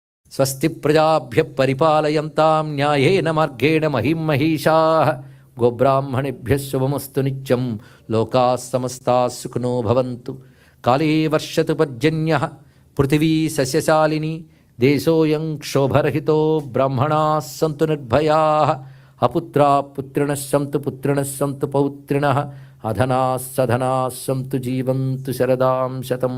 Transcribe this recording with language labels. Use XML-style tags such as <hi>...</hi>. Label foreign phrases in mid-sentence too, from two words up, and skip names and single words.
<sa>స్వస్తి ప్రజాభ్య పరిపాలయంతాం న్యాయేన మార్గేణ మహిం మహిషాః గోబ్రాహ్మణేభ్య శుభమస్తు నిత్యం లోకాః సమస్తాః సుఖినో భవంతు. కాళే వర్షతు పర్జన్యః పృథివీ సస్యశాలిని దేశోऽयं క్షోభరహితో బ్రాహ్మణాः సంతు నిర్భయాः అపుత్రాः పుత్రిణः సంతు పుత్రిణः సంతు పౌత్రిణः అధనాः సధనాः సంతు జీవంతు శరదాం శతం.</sa>